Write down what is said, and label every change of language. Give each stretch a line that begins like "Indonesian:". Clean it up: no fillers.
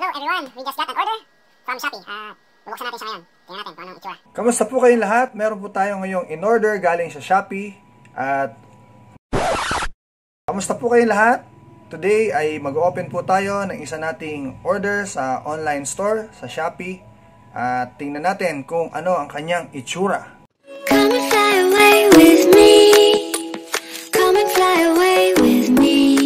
English: everyone, we just got an order from Shopee.
Filipino: Bubuksan natin siya ngayon. Tingnan natin kung anong itsura. Kamusta po kayong lahat? Meron po tayo ngayong in-order galing sa Shopee. At kamusta po kayong lahat? Today ay mag-open po tayo ng isa nating order sa online store sa Shopee. At tingnan natin kung ano ang kanyang itsura.
English: Come and fly away with me. Come and fly away with me.